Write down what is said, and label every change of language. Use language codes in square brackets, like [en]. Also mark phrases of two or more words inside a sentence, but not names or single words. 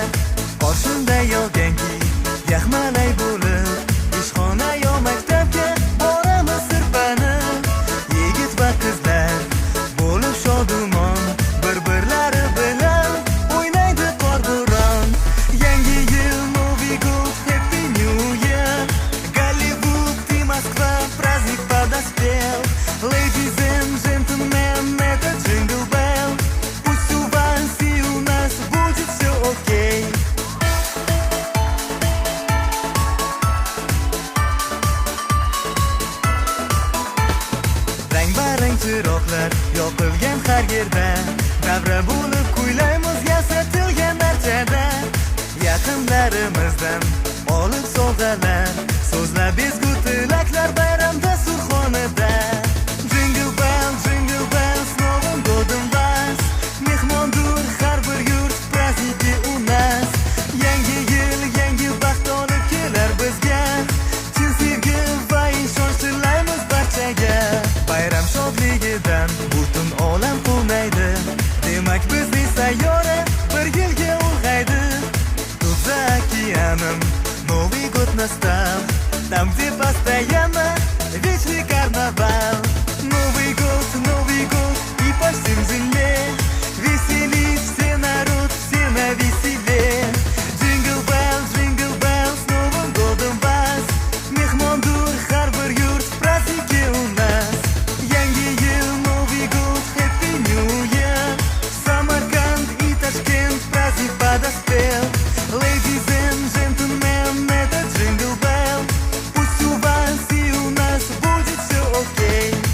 [uz] Qoshimda yog'ganki yaxmalay bo'lib, ishxona yo maktabga boramiz sirpanib. Yigit va qizlar bo'lib shodumon, bir-birlari bilan o'ynaydi qorbo'ron. Yangi yil, [ru] Новый год, [en] Happy New Year. [ru] Голливуд и Москва, праздник подоспел. [en] Ladies and gentlemen, это Jingle Bell. [ru] Пусть у вас и у нас будет все окей. [uz] Chiroqlar yoqilgan har yerda, davra bo'lib kuylaymiz yasatilgan darchada. Yaqinlarimizdan olib sovg'alar, so'zlab ezgu tilaklar bayramda surxonada. [ru] Jingle bell, с Новым годом вас, [uz] mehmondur har bir yurt, [ru] праздники у нас. [uz] Yangi yil, yangi baxt olib kelar bizga, chin sevgi va ishonch tilaymiz barchaga. Bayram shodligidan butun olam quvnaydi, demak bizning sayyora bir yilga ulg'aydi. [ru] Тут за океаном Новый год настал, там где постоянно вечный карнавал. Новый год и по всем земле веселись все народ, все навеселе. Jingle bell, с Новым годом вас, [uz] mehmondur har bir yurt, [ru] праздники у нас. [uz] Yangi yil, [ru] Новый год, [en] Happy New Year. [ru] Samarkand и Tashkent, праздник подоспел. [en] Ladies and gentlemen, это Jingle Bell. [ru] Пусть у вас и у нас будет все окей.